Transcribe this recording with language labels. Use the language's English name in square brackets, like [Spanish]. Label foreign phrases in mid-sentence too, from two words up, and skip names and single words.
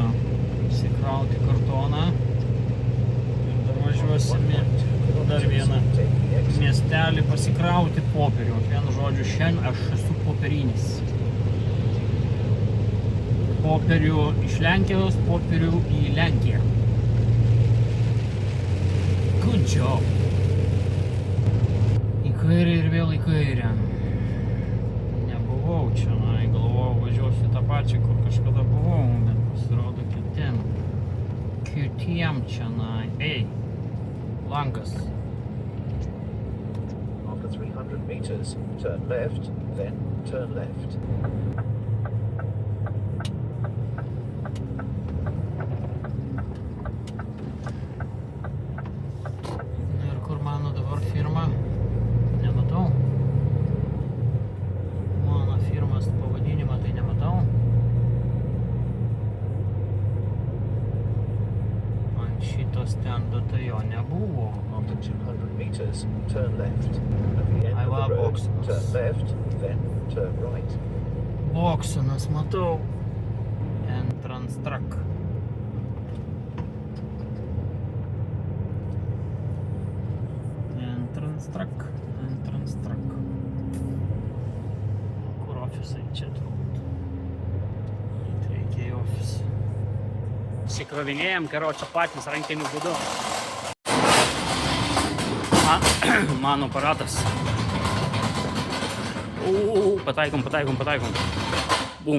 [Lithuanian] Įsikrauti kartoną. Ir dar važiuosime dar vieną miestelį pasikrauti popierių. Vienu žodžiu, šiandien aš esu popierinis. Popierių iš Lenkijos, popierių į Lenkiją. [English] Good job. [Lithuanian] Į kairę ir vėl į kairę. Nebuvau čia, galvojau važiuosiu tą pačią, kur kažkada buvau, bet pasirodo kitiem čia, Ei, langas. [English] After 300 meters, turn left, then turn left. [Lithuanian] Ir kur mano dabar firma? Nematau. Mano firmas pavadinimą tai nematau. Ant šito stendo tai jo nebuvo. [English] After 200 meters, turn left. At the end of the road, turn left, then turn right. [Lithuanian] Boksunas matau. [English] Entrance truck. Entrance truck. [Lithuanian] Kur ofisai čia turbūt? Reikia į ofisą. Įsikrovinėjom, karočią patys rankiniu būdu. Mano aparatas. Pataikom. Bum.